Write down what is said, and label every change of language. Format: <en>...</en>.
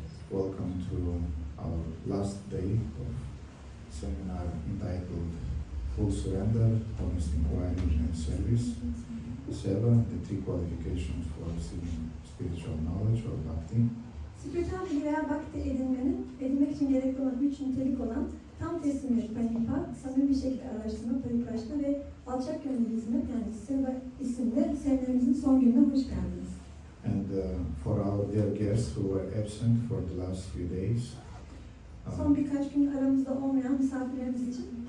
<en>Welcome to our last day of seminar entitled Full Surrender, Honest Inquiry and Service, Seva, the three qualifications for receiving spiritual knowledge or bhakti.</en> <tr>Spiritüel bilgi veya bhakti edinmek için gerekli olan 3 nitelik olan tam teslimiyet, Pranipat, samimi bir şekilde araştırma, Pariprashna ve alçak gönüllü hizmet yani Seva isimli seminerimizin son gününe hoş geldiniz.</tr> <en>And for our dear guests who were absent for the last few days,</en> <tr>son birkaç gün aramızda olmayan misafirlerimiz için</tr>